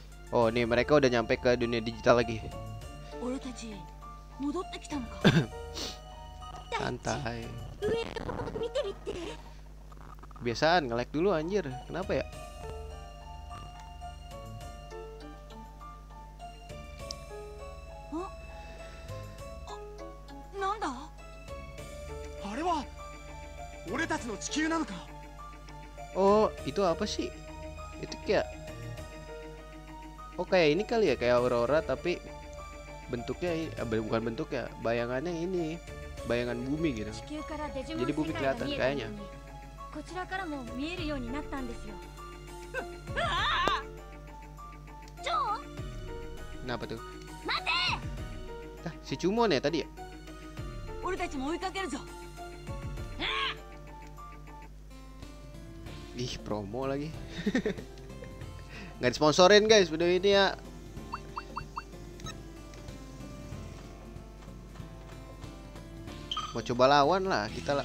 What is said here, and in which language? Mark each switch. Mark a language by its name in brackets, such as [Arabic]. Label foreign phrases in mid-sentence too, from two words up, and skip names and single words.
[Indonesian] Oh, nih mereka udah nyampe ke dunia digital lagi. [Japanese] 俺たち戻ってきたのか。 [Indonesian] Santai. [Japanese] 見てみて。 [Indonesian] Kebiasaan nge-lag dulu anjir. Kenapa ya? Hah? [Japanese] なんだ。あれは俺たちの地球なのか。 [Indonesian] Oh, itu apa sih? Itu kayak Oh, kayak ini kali ya, kayak aurora tapi bentuknya bukan bentuknya, bayangannya ini. Bayangan bumi gitu. [Japanese] 地球からデジモン [Indonesian] Jadi [Japanese] 世 [Indonesian] bumi [Japanese] 界が [Indonesian] kelihatan [Japanese] 見えたよう [Indonesian] kayaknya. [Japanese] に、こちらからも見えるようになったんですよ。ジョン、 [Indonesian] Kenapa tuh? [Japanese] 待て。 [Indonesian] Ah, si Cumon ya tadi ya? [Japanese] 俺たちも追いかけるぞ。 [Indonesian] Ih, promo lagi. Nggak disponsorin guys video ini ya. Mau coba lawan lah kita lah.